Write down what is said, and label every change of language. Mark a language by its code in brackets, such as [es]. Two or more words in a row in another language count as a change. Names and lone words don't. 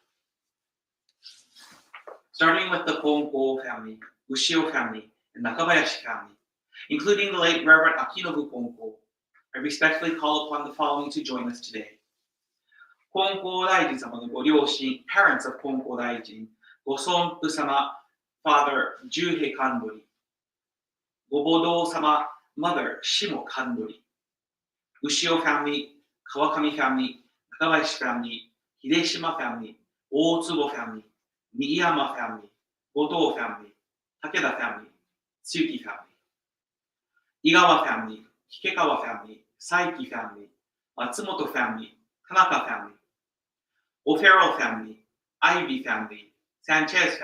[en] Starting with the Konko family, Ushio family, and Nakabayashi family, including the late Reverend Akinobu Konko, I respectfully call upon the following to join us today. [ja] 金光大神様のご両親, [en] parents of Konko Daijin, [ja] ご尊父様, [en] father Juhei Kandori, [ja] ご母堂様, [en] mother Shimo Kandori, Ushio family, Kawakami family, Nakabayashi family, Hideshima family, Otsubo family, Miyama family, Goto family, Takeda family, Tsuki family. Igawa family, Hikekawa family, Saiki family, Matsumoto family, Tanaka family, O'Farrell family, Ivy family, Sanchez